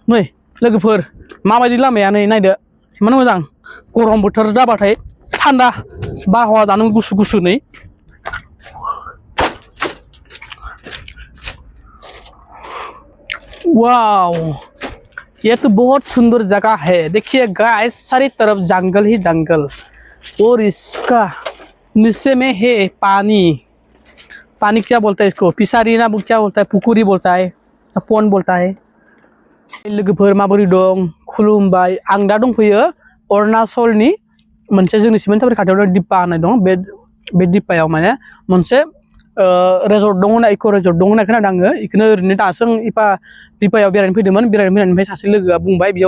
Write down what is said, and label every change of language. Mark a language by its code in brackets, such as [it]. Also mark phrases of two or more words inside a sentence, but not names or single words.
[brx] नै लोगोफोर माबायदि लामाया नै नायदो इमान मोजां गरम बोथोर जाबाथाय थान्दा बारहावा जानो गुसु गुसु नै वाओ [hi] ये तो बहुत सुंदर जगह है। देखिए गाइस सारी तरफ जंगल ही जंगल और इसका नीचे में है पानी। पानी क्या बोलता है इसको पिसारी ना क्या बोलता है पुकुरी बोलता है पन बोलता है। [brx] लोगोफोर माबोरै दं खुलुमबाय आं दा दंफैयो अरुणाचलनि मोनसे जोंनि सिमेन्ट सापरि खाथियावनो दिप्पा होननाय दं बे दिप्पायाव माने मोनसे रेजर्ट दं होननाय इक' रेजर्ट दं होननाय खोनादों आङो इखौनो ओरैनो दासो इपा दिप्पायाव बेरायनो फैदोंमोन बेरायनो फैनायनिफ्राय सासे लोगोआ बुंबाय बेयाव